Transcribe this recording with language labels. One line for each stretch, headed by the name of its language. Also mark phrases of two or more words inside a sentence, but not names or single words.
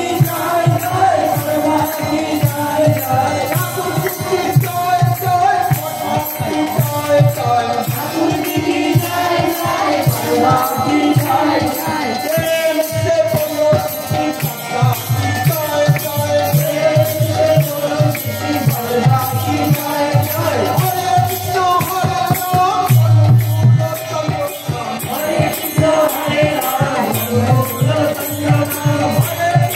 Hindi: जय जय परमा की जय जय ठाकुर जी की जय जय परमा की जय जय ठाकुर जी की जय जय परमा की जय जय प्रेम से बोलो सच्ची माता की जय जय प्रेम से बोलो सच्ची माता की जय जय हरे कृष्ण हरे राम हरे कृष्ण हरे राम हरे कृष्ण हरे